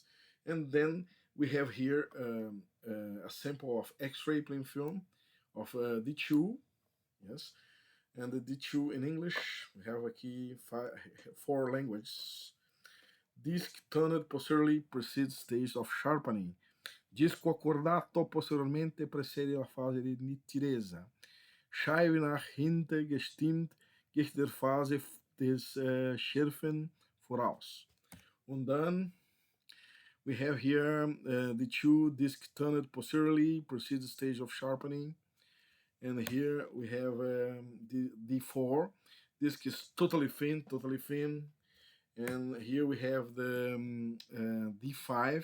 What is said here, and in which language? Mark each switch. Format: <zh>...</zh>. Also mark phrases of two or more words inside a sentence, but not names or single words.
<en>And then we have here a sample of X-ray plain film of D2, yes, and the D2 in English, we have aqui 4 languages. Disc tunneled posteriorly precedes stage of sharpening.</en> <it>Disco accordato posteriormente precede la fase di nitidezza.</it> <de>Scheibe nach hinten gestimmt geht der Phase des Schärfen voraus.</de> <en>And then we have here the 2 disc tunneled posteriorly precedes the stage of sharpening. And here we have the D4. Disc is totally thin. And here we have the D5.</en>